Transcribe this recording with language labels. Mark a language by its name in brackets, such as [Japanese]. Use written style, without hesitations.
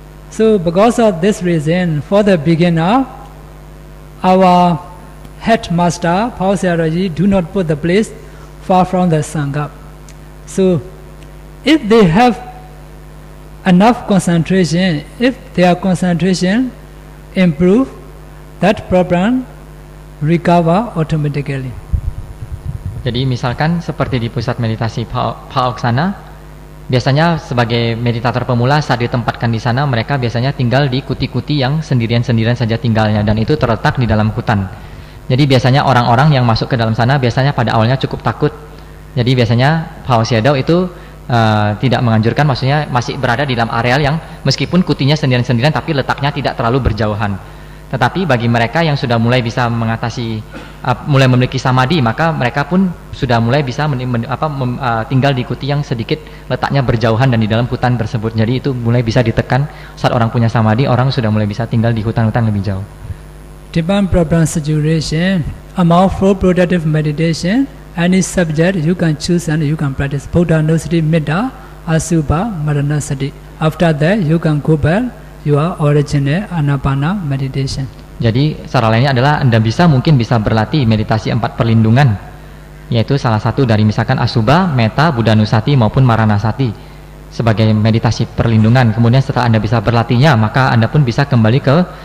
[English] So because of this reason, for the beginner, our headmaster, Pausaraji, do not put the place far from the Sangha. So if they have enough concentration, if their concentration improve, that problem recover automatically. [Indonesian] Jadi misalkan seperti di pusat meditasi Phaoksana, biasanya sebagai meditator pemula saat ditempatkan di sana, mereka biasanya tinggal di kuti-kuti yang sendirian-sendirian saja tinggalnya, dan itu terletak di dalam hutan. Jadi biasanya orang-orang yang masuk ke dalam sana biasanya pada awalnya cukup takut. Jadi biasanya Phao Sayadaw itu tidak menganjurkan, maksudnya masih berada di dalam areal yang meskipun kutinya sendirian-sendirian tapi letaknya tidak terlalu berjauhan. Tetapi bagi mereka yang sudah mulai bisa mengatasi, mulai memiliki samadhi, maka mereka pun sudah mulai bisa tinggal di kuti yang sedikit letaknya berjauhan dan di dalam hutan tersebut. Jadi itu mulai bisa ditekan saat orang punya samadhi, orang sudah mulai bisa tinggal di hutan-hutan lebih jauh. [English] Depend problem situation, among 4 productive meditation, any subject you can choose and you can practice Buddha Nusati Metta, Asubha, Maranasati. After that you can go back your original Anapana meditation. [Indonesian] Jadi cara lainnya adalah Anda mungkin bisa berlatih meditasi 4 perlindungan, yaitu salah satu dari misalkan Asubha, Metta, Buddha Nusati maupun Maranasati sebagai meditasi perlindungan. Kemudian setelah Anda bisa berlatihnya, maka Anda pun bisa kembali ke